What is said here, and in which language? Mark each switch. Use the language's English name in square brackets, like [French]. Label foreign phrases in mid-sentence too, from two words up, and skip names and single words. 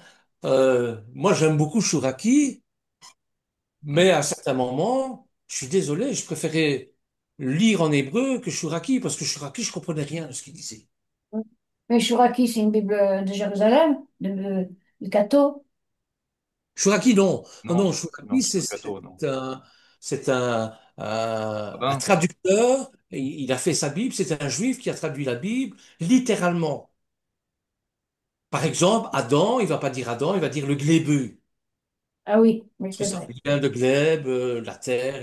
[French] Moi, j'aime beaucoup Chouraki. Mm. Mais à certains moments, je suis désolé, je préférais lire en hébreu que Shuraki, parce que Shuraki, je comprenais rien de ce qu'il disait. Mm. Mais Chouraki, c'est une Bible de Jérusalem, de Cateau. Shuraki, non. Non, Non, non, non, Shuraki, c'est pas le gâteau, non. c'est Ah un ben, traducteur. Il a fait sa Bible, c'est un juif qui a traduit la Bible littéralement. Par exemple, Adam, il va pas dire Adam, il va dire le glébeux. Ah oui, oui, Parce que c'est ça vrai. vient de glèbe, la terre,